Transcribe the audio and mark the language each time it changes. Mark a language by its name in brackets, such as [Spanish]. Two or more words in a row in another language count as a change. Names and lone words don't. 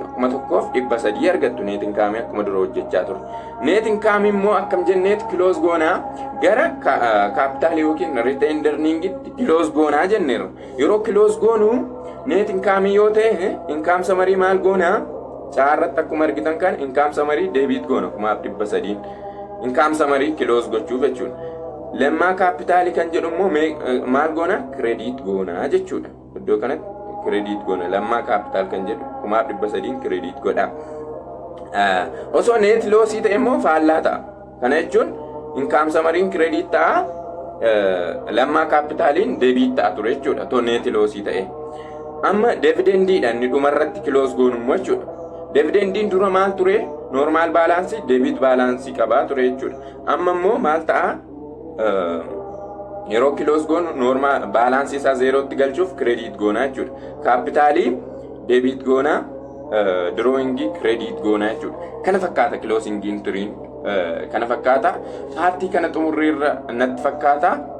[Oromo] 1,300 argattu [English] net income [Oromo] akkuma dura hojjechaa ture. [English] Net income [Oromo] immoo akkam jenneet close goonaa gara capital yookiin [English] retained earning'itti [Oromo] close goonaa jenneerra. Yeroo close goonu [English] net income [Oromo] yoo ta'e [English] income summary [Oromo] maal goonaa caarratti akkuma argitan kan [English] income summary debit [Oromo] goona 1,300 [English] income summary close [Oromo] gochuuf jechuudha. Lammaa capital kan jedhu immoo maal goona credit goona jechuudha. Iddoo kanatti credit goona lammaa capital kan jedhu 1,300 credit godha. Osoo [English] net loss [Oromo] ta'e immoo faallaa ta'a. Kana jechuun [English] income summary credit [Oromo] ta'a lammaa capitaliin debit ta'a ture jechuudha. To [English] net loss [Oromo] ta'e. Amma dividendiidhaan ni dhumarratti close goonu immoo jechuudha. Dividendiin dura maal ture [English] normal balance debit balance [Oromo] qabaa ture jechuudha. Amma immoo maal ta'a yeroo close goonu [English] normal balance [Oromo] isaa 0tti galchuuf credit goona jechuudha. Capitalii debit goona drawing credit goona jechuudha. Kana fakkaata [English] closing entry [Oromo] kana fakkaata paartii kana xumurreerra natti fakkaata.